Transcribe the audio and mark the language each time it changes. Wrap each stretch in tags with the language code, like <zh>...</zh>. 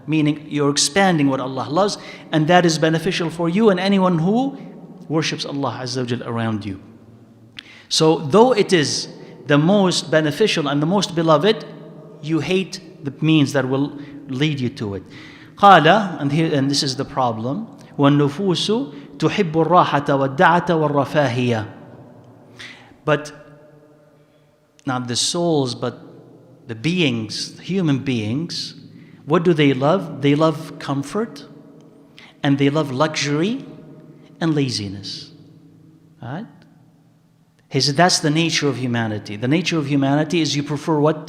<en>Meaning you're expanding what Allah loves, and that is beneficial for you and anyone who worships Allah Azza wa Jal around you. So though it is the most beneficial and the most beloved, you hate the means that will lead you to it.</en> <ar>قال,</ar> <en>and this is the problem,</en> <ar>وَالنُّفُوسُ تُحِبُّ الرَّاحَةَ وَالدَّعَةَ وَالرَّفَاهِيَةَ.</ar> <en>But not the souls, but the beings, human beings, what do they love? They love comfort, and they love luxury and laziness. Right? He said that's the nature of humanity. The nature of humanity is you prefer what?</en>